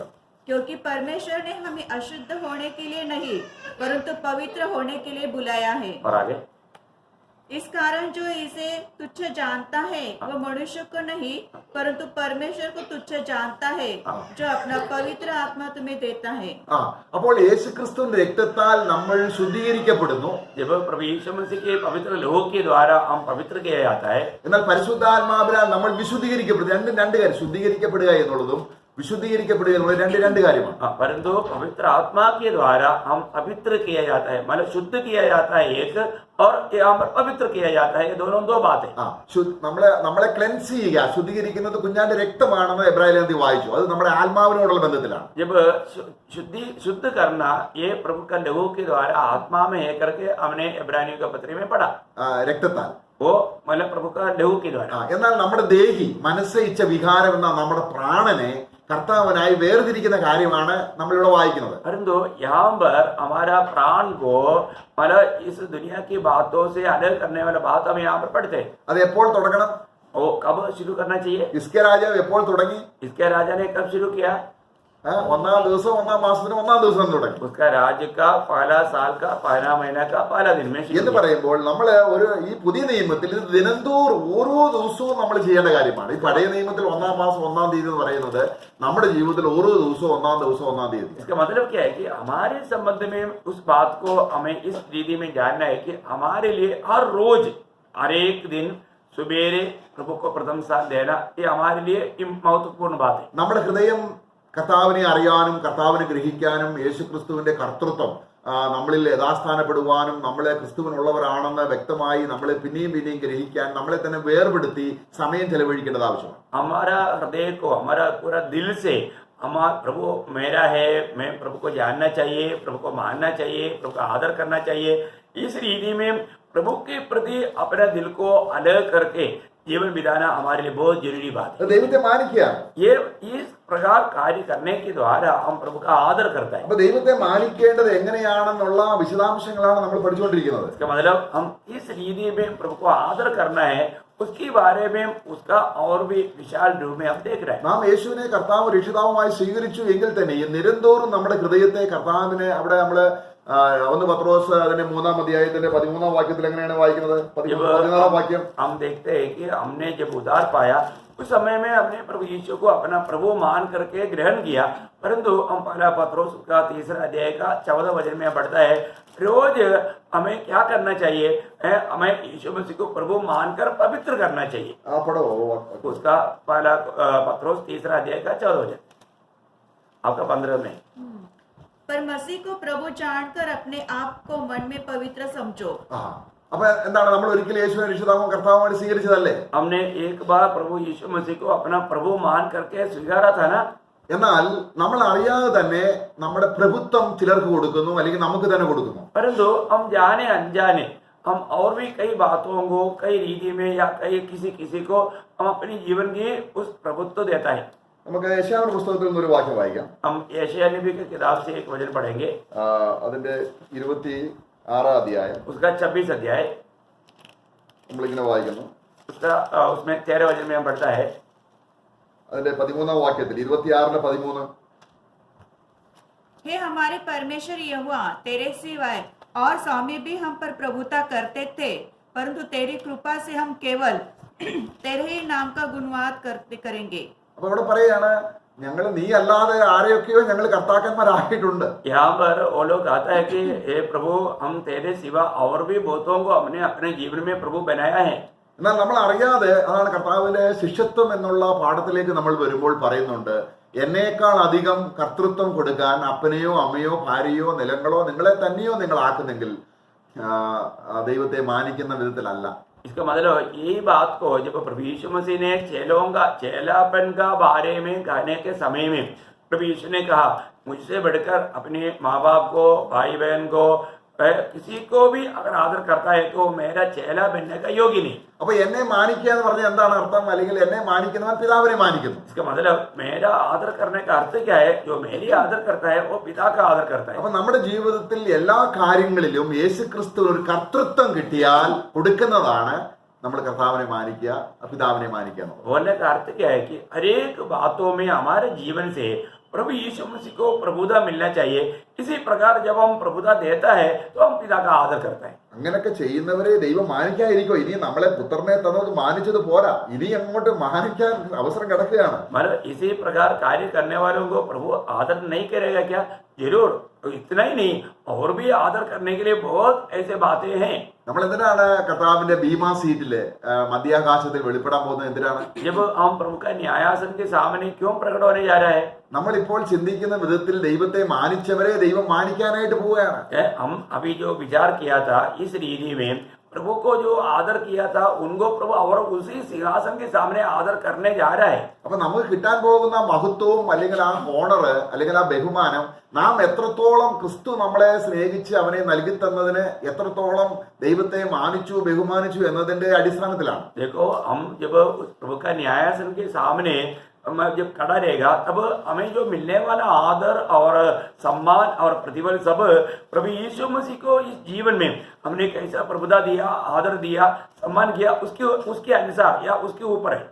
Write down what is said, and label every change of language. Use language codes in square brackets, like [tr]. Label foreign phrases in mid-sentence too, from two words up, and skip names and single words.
[hi] क्योंकि परमेश्वर ने हमें अशुद्ध होने के लिए नहीं परंतु पवित्र होने के लिए बुलाया है. और आगे इस कारण जो इसे तुच्छ जानता है वह मनुष्य को नहीं परंतु परमेश्वर को तुच्छ जानता है जो अपना पवित्र आत्मा तुम्हें देता है. [ml] അപ്പോൾ യേശുക്രിസ്തുവിന്റെ രക്തത്താൽ നമ്മൾ ശുദ്ധീകരിക്കപ്പെടുന്നു. [hi] जब प्रभु यीशु मसीह के पवित्र लहू के द्वारा हम पवित्र किया जाता है. [ml] എന്നാൽ പരിശുദ്ധാത്മാവിനാൽ നമ്മൾ വിശുദ്ധീകരിക്കപ്പെടുന്നു. രണ്ട് കാര്യം, ശുദ്ധീകരിക്കപ്പെടുക എന്നുള്ളതും വിശുദ്ധീകരിക്കപ്പെടുക എന്നുള്ളത് രണ്ട് കാര്യമാണ്. [hi] परंतु पवित्र आत्मा के द्वारा हम पवित्र किया जाता है, मतलब शुद्ध किया जाता है एक, और यहाँ पर पवित्र किया जाता है. ये दोनों दो बात है. [ml] നമ്മളെ ക്ലെൻസ് ചെയ്യുക, ശുദ്ധീകരിക്കുന്നത് കുഞ്ഞാന്റെ രക്തമാണെന്ന് എബ്രായലേഖനത്തിൽ വായിച്ചു. അത് നമ്മുടെ ആത്മാവിനോടുള്ള ബന്ധത്തിലാണ്. [hi] जब शुद्ध करना ये प्रभु का लहू के द्वारा आत्मा में है करके हमने इब्रानियों का पत्र में पढ़ा. [ml] രക്തത്താൽ [hi] वो मतलब प्रभु का लहू के द्वारा. [ml] എന്നാൽ നമ്മുടെ ദേഹി, മനസ്സ്, ഇച്ഛ, വികാരം എന്ന നമ്മുടെ പ്രാണനെ കർത്താവിനായി വേർതിരിക്കുന്ന കാര്യമാണ് നമ്മളിവിടെ വായിക്കുന്നത്. [hi] परंतु यहाँ पर हमारा प्राण को मतलब इस दुनिया की बातों से अलग करने वाला बात हम यहाँ पर पढ़ते हैं. [ml] അത് എപ്പോൾ തുടങ്ങണം? [hi] वो कब शुरू करना चाहिए? [ml] ഹിസ്കിയ രാജാവ് എപ്പോൾ തുടങ്ങി? [hi] इसके राजा ने कब शुरू किया? [ml] 1-ാം ദിവസം 1-ാം മാസത്തിന് 1-ാം ദിവസം തുടങ്ങി. [hi] उसका राज्य का पहला साल का पहला महीना का पहला दिन में [ml] എന്ന് പറയുമ്പോൾ നമ്മള് ഈ പുതിയ നിയമത്തിൽ ഇത് ദിനംതോറും ഓരോ ദിവസവും നമ്മൾ ചെയ്യേണ്ട കാര്യമാണ്. ഈ പഴയ നിയമത്തിൽ 1-ാം മാസം 1-ാം തീയതി എന്ന് പറയുന്നത് നമ്മുടെ ജീവിതത്തിൽ ഓരോ ദിവസവും 1-ാം ദിവസം 1-ാം തീയതി. [hi] इसका मतलब क्या है कि हमारे संबंध में उस बात को हमें इस रीति में जानना है कि हमारे लिए हर रोज हर एक दिन सुबेरे प्रभु को प्रथम स्थान देना, ये हमारे लिए महत्वपूर्ण बात है. [ml] നമ്മുടെ ഹൃദയം കർത്താവിനെ അറിയാനും കർത്താവിനെ ഗ്രഹിക്കാനും യേശുക്രിസ്തുവിന്റെ കർത്തൃത്വം നമ്മളിൽ യഥാസ്ഥാനപ്പെടുവാനും നമ്മളെ ക്രിസ്തുവിനുള്ളവരാണെന്ന് വ്യക്തമായി നമ്മളെ പിന്നെയും ഗ്രഹിക്കാൻ നമ്മളെ തന്നെ വേർപെടുത്തി സമയം ചെലവഴിക്കേണ്ടത് ആവശ്യമാണ്. [hi] हमारा हृदय को हमारा पूरा दिल से प्रभु मेरा है, मैं प्रभु को जानना चाहिए, प्रभु को मानना चाहिए, प्रभु का आदर करना चाहिए। इस रीति में प्रभु के प्रति अपने दिल को अलग करके जीवन बिताना हमारे लिए बहुत जरूरी बात है। [ml] ദൈവത്തെ മാനിക്കുക. [hi] ये इस प्रकार कार्य करने के द्वारा हम प्रभु का आदर करता है। [ml] അപ്പൊ ദൈവത്തെ മാനിക്കേണ്ടത് എങ്ങനെയാണെന്നുള്ള വിശദാംശങ്ങളാണ് നമ്മൾ പഠിച്ചുകൊണ്ടിരിക്കുന്നത്. [hi] इसका मतलब हम इस रीति में प्रभु को आदर करना है, उसके बारे में उसका और भी विशाल रूप में हम देख रहे हैं। [ml] നാം യേശുവിനെ കർത്താവും രക്ഷിതാവുമായി സ്വീകരിച്ചു എങ്കിൽ തന്നെ നിരന്തോറും നമ്മുടെ ഹൃദയത്തെ കർത്താവിനെ അവിടെ നമ്മള് 1 പത്രോസ് അതിന്റെ 3-ാം അധ്യായത്തിന്റെ 13-ാം വാക്യത്തിൽ എങ്ങനെയാണ് വായിക്കുന്നത്? 14-ാം വാക്യം. [hi] हम देखते हैं कि हमने जब उद्धार पाया उस समय में हमने प्रभु यीशु को अपना प्रभु मान करके ग्रहण किया, परंतु हम 1 पत्रोस का 3रा अध्याय का 14 वचन में पढ़ता है रोज हमें क्या करना चाहिए? हमें यीशु मसीह को प्रभु मानकर पवित्र करना चाहिए। [ml] ആ പടോ [hi] उसका 1 पत्रोस 3रा अध्याय का 14 वचन आपका 15 में। पर मसीह को प्रभु जानकर अपने आप को मन में पवित्र समझो। [ml] ആ അപ്പൊ എന്താണ് നമ്മൾ ഒരിക്കലും യേശുവിനെ രക്ഷിതാവും കർത്താവുമായിട്ട് സ്വീകരിച്ചതല്ലേ? [hi] हमने एक बार प्रभु यीशु मसीह को अपना प्रभु मान करके स्वीकारा था ना। [ml] എന്നാൽ നമ്മൾ അറിയാതെ തന്നെ നമ്മുടെ പ്രഭുത്വം ചിലർക്ക് കൊടുക്കുന്നു, അല്ലെങ്കിൽ നമുക്ക് തന്നെ കൊടുക്കുന്നു. [hi] परंतु हम जाने अनजाने हम और भी कई बातों को कई रीति में या कई किसी को हम अपनी जीवन की उस प्रभुत्व देता है। [ml] നമുക്ക് യെശയ്യാവിന്റെ പുസ്തകത്തിൽ നിന്നൊരു വാക്യം വായിക്കാം. [hi] हम यशायाह नबी की किताब से एक वचन पढ़ेंगे, [ml] അതിന്റെ 26-ാം അധ്യായം. [hi] उसका 26 अध्याय [ml] നമ്മളിങ്ങനെ വായിക്കുന്നു. [hi] उसका उसमें 13 वचन में हम पढ़ता है, [ml] അതിന്റെ 13-ാം വാക്യത്തിൽ 26-13 [hi] हे हमारे परमेश्वर यहोवा, तेरे सिवाय और स्वामी भी हम पर प्रभुता करते थे, परंतु तेरी कृपा से हम केवल तेरे ही नाम का गुणवाद करेंगे। [ml] അപ്പൊ ഇവിടെ പറയാണ്, ഞങ്ങൾ നീ അല്ലാതെ ആരെയൊക്കെയോ ഞങ്ങൾ കർത്താക്കന്മാരാക്കിയിട്ടുണ്ട്. [hi] यहाँ पर वो लोग कहता है कि हे प्रभु, हम तेरे सिवा और भी बहुतों को हमने अपने जीवन में प्रभु बनाया है। [ml] എന്നാൽ നമ്മൾ അറിയാതെ, അതാണ് കർത്താവിന്റെ ശിഷ്യത്വം എന്നുള്ള പാഠത്തിലേക്ക് നമ്മൾ വരുമ്പോൾ പറയുന്നുണ്ട്, എന്നേക്കാൾ അധികം കർത്തൃത്വം കൊടുക്കാൻ അപ്പനെയോ അമ്മയോ ഭാര്യയോ നിലങ്ങളോ നിങ്ങളെ തന്നെയോ നിങ്ങൾ ആക്കുന്നെങ്കിൽ ദൈവത്തെ മാനിക്കുന്ന വിധത്തിലല്ല. [hi] इसका मतलब यही बात को जब प्रभु यीशु मसीह ने चेलापन का बारे में कहने के समय में प्रभु यीशु ने कहा, मुझसे बढ़कर अपने माँ बाप को, भाई बहन को, किसी को भी अगर आदर करता है तो मेरा चेला बनने का योग्य नहीं। [ml] അപ്പൊ എന്നെ മാനിക്കുക എന്ന് പറഞ്ഞാൽ എന്താണ് അർത്ഥം? അല്ലെങ്കിൽ എന്നെ മാനിക്കുന്നവൻ പിതാവിനെ മാനിക്കുന്നു. [hi] इसका मतलब मेरा आदर करने का अर्थ क्या है? जो मेरी आदर करता है वो पिता का आदर करता है। [ml] അപ്പൊ നമ്മുടെ ജീവിതത്തിൽ എല്ലാ കാര്യങ്ങളിലും യേശുക്രിസ്തു ഒരു കർത്തൃത്വം കിട്ടിയാൽ കൊടുക്കുന്നതാണ് നമ്മൾ കർത്താവിനെ മാനിക്കുക, പിതാവിനെ മാനിക്കുക എന്നുള്ളത്. [hi] बोलने का अर्थ क्या है कि हरेक बातों में हमारे जीवन से प्रभु यीशु मसीह को प्रभुता मिलना चाहिए। इसी प्रकार जब हम प्रभुता देता है तो हम पिता का आदर करता है। [ml] അങ്ങനെയൊക്കെ ചെയ്യുന്നവരെ ദൈവം മാനിക്കാതിരിക്കോ? ഇനി നമ്മളെ പുത്രനെ തന്നത് മാനിച്ചത് പോരാ, ഇനി അങ്ങോട്ട് മാനിക്കാൻ അവസരം കിടക്കുകയാണ്. [hi] मतलब इसी प्रकार कार्य करने वालों को प्रभु आदर नहीं करेगा क्या? जरूर, इतना ही नहीं और भी आदर करने के लिए बहुत ऐसे बातें हैं। [ml] നമ്മൾ എന്തിനാണ് കർത്താവിന്റെ ബീമാ സീറ്റില് മധ്യാകാശത്തിൽ വെളിപ്പെടാൻ പോകുന്നത്? എന്തിനാണ്? [hi] जब हम प्रभु का न्यायासन के सामने क्यों प्रकट होने जा रहा है? [ml] നമ്മളിപ്പോൾ ചിന്തിക്കുന്ന വിധത്തിൽ ദൈവത്തെ മാനിച്ചവരെ ദൈവം മാനിക്കാനായിട്ട് പോവുകയാണ്. [hi] हम अभी जो विचार किया था इस रीति में प्रभु को जो आदर किया था उनको प्रभु और उसी सिंहासन के सामने आदर करने जा रहा है। [ml] അപ്പൊ നമുക്ക് കിട്ടാൻ പോകുന്ന മഹത്വവും അല്ലെങ്കിൽ ആ ഓണർ അല്ലെങ്കിൽ ആ ബഹുമാനം നാം എത്രത്തോളം ക്രിസ്തു നമ്മളെ സ്നേഹിച്ച് അവനെ നൽകി തന്നതിന് എത്രത്തോളം ദൈവത്തെ മാനിച്ചു ബഹുമാനിച്ചു എന്നതിന്റെ അടിസ്ഥാനത്തിലാണ്. [hi] देखो, हम जब उस प्रभु का न्यायासन के सामने जब खड़ा रहेगा तब हमें जो मिलने वाला आदर और सम्मान और प्रतिफल सब प्रभु यीशु मसीह को इस जीवन में हमने कैसा प्रभुता दिया, आदर दिया, सम्मान किया, उसके अनुसार या उसके ऊपर है।